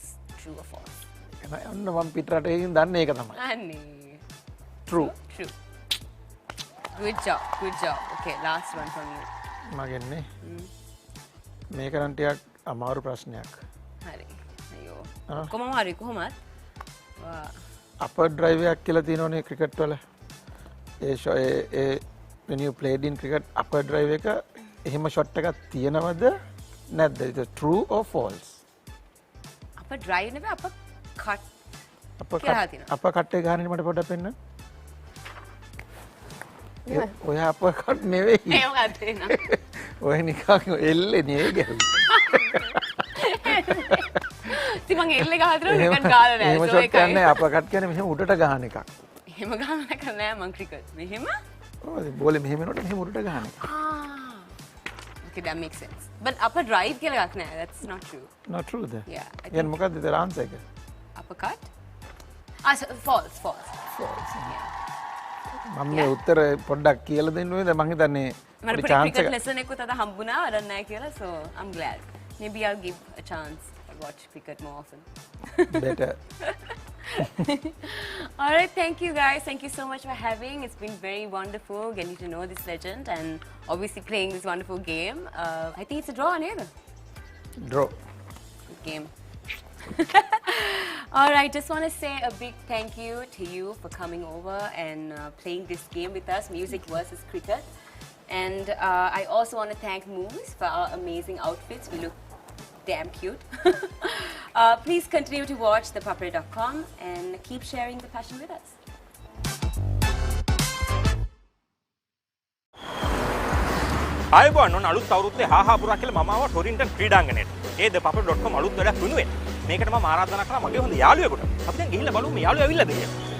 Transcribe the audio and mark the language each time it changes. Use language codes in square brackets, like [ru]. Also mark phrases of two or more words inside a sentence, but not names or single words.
[en] True or false? [si] ඔන්න මම පිටරටකින් දන්නේ ඒක තමයි. [en] Annie. True. True. Good job. Good job. Okay, last one from you. [si] මගෙන්නේ. මේක නම් ටිකක් අමාරු ප්‍රශ්නයක්. හරි. අයියෝ. කොහොම හරි කොහොමත්. [en] upper drive [si] එකක් කියලා තියෙනවනේ ක්‍රිකට් වල. [en] ඒ when you played in cricket upper drive [si] එක එහෙම shot එකක් තියෙනවද නැද්ද? [en] Is it true or false? up drive [si] නෙවෙයි [en] up cut up cut [si] එක ගහන්නේ මට පොඩ්ඩක් පෙන්නන්න. ඔය [en] up cut [si] නෙවෙයි. ඒ මොකක්ද එන්න? ඔය නිකන් එල්ලේ නේ ගැහුවේ. ඉතින් මං එල්ලේ ගහද්දී නිකන් ගාලා නෑ. එහෙම shot කියන්නේ [en] up cut [si] කියන්නේ මෙහෙම උඩට ගහන එකක්. එහෙම ගහන්න නෑ මං cricket. මෙහෙම? ඔව් බෝලේ මෙහෙම එනකොට මෙහෙම උඩට ගහන එක. [en] Okay, that makes sense. But upper drive [si] කියලා එකක් නෑ. [en] That's not true. Not true ද? Yeah. [si] يعني මොකක්ද [en] the answer [si] එක? [en] Uppercut? So, false, false. False. [si] මම මේ උත්තර පොඩ්ඩක් කියලා දෙන්න ඕනේද? මං හිතන්නේ මට [en] cricket lesson [si] එකකුත් අද හම්බුණා වරක් නෑ කියලා. [en] So, I'm glad. Maybe I'll give a chance to watch cricket more often. Better. All right, thank you guys. Thank you so much for having. It's been very wonderful getting to know this legend and obviously playing this wonderful game. I think it's a draw, neither. Draw. Good game. All right, just want to say a big thank you to you for coming over and playing this game with us, music versus cricket. And I also want to thank Moose for our amazing outfits. We look damn cute. Please continue to watch thepapare.com and keep sharing the passion with us. [si] ආයුබෝවන් ඔන්න අලුත් අවුරුද්දේ හාහා පුරා කියලා මම ආවා ටොරින්ටන් ක්‍රීඩාංගණයට. ඒ thepapare.com අලුත් වැඩක් වෙනුවෙන්. මේකට මම ආරාධනා කළා මගේ හොඳ යාළුවෙකුට. අපි දැන් ගිහිල්ලා බලමු මේ යාළුවා ඇවිල්ලාද කියලා.